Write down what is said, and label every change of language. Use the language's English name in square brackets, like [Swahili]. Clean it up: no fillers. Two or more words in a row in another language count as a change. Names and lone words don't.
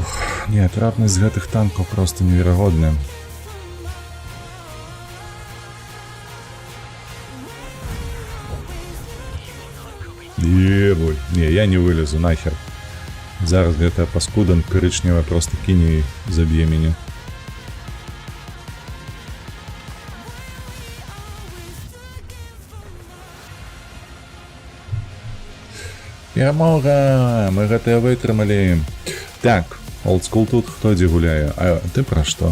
[Belarusian] Не, трапнасць гэтых танкаў просто неверагодная. Ебой. Не, я не вылезу, нахер. Зараз гэтая паскуда коричневая просто кине и заб'е меня. Перамога! Мы гэтае вытрымалі. Так, олдскул тут хто дзе гуляе? А ты пра што?